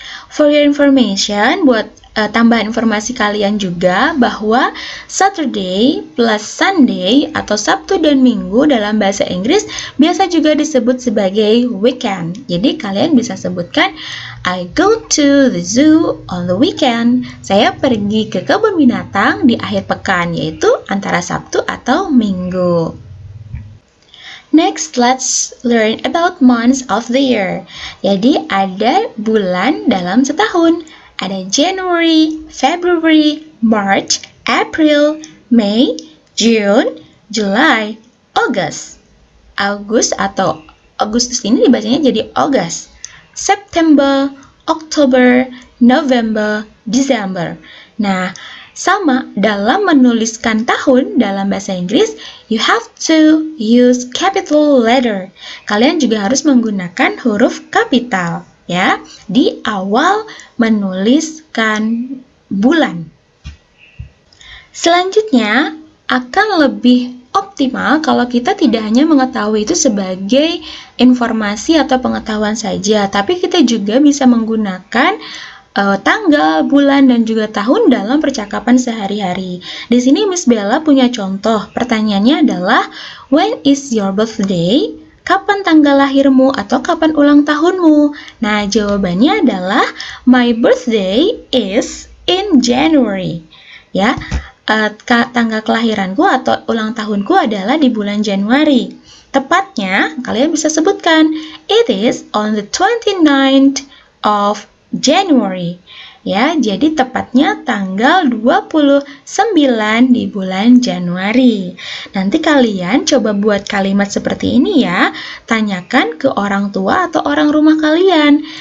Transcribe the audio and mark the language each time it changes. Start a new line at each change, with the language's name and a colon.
English: For your information,
Indonesian: buat tambahan informasi kalian juga bahwa Saturday plus Sunday atau Sabtu dan Minggu dalam bahasa Inggris biasa juga disebut sebagai weekend. Jadi kalian bisa sebutkan
English: I go to the zoo on the weekend.
Indonesian: Saya pergi ke kebun binatang di akhir pekan, yaitu antara Sabtu atau Minggu.
English: Next, let's learn about months of the year.
Indonesian: Jadi ada bulan dalam setahun.
English: Ada January, February, March, April, May, June, July, August.
Indonesian: Atau Agustus ini dibacanya jadi August.
English: September, October, November, December.
Indonesian: Nah, sama dalam menuliskan tahun dalam bahasa Inggris,
English: you have to use capital letter.
Indonesian: Kalian juga harus menggunakan huruf kapital ya di awal menuliskan bulan. Selanjutnya akan lebih optimal kalau kita tidak hanya mengetahui itu sebagai informasi atau pengetahuan saja, tapi kita juga bisa menggunakan tanggal, bulan, dan juga tahun dalam percakapan sehari-hari. Di sini Miss Bella punya contoh. Pertanyaannya adalah,
English: when is your birthday?
Indonesian: Kapan tanggal lahirmu atau kapan ulang tahunmu? Nah, jawabannya adalah
English: my birthday is in January.
Indonesian: Ya, tanggal kelahiranku atau ulang tahunku adalah di bulan Januari. Tepatnya, kalian bisa sebutkan,
English: it is on the 29th of January.
Indonesian: Ya, jadi tepatnya tanggal 29 di bulan Januari. Nanti kalian coba buat kalimat seperti ini ya. Tanyakan ke orang tua atau orang rumah kalian.